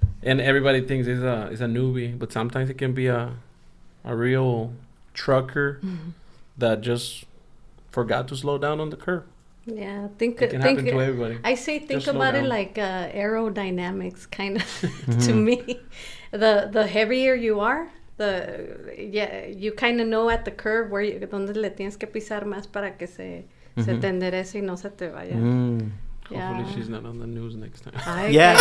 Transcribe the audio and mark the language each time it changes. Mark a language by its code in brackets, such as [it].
[en] And everybody thinks it's a newbie. But sometimes it can be a real trucker that just forgot to slow down on the curve. Yeah, it can happen to everybody. I say think about it like aerodynamics, kind of. To me, the heavier you are, you kind of know at the curve [es] donde le tienes que pisar más para que se te enderece y no se te vaya. [en] Hopefully she's not on the news next time.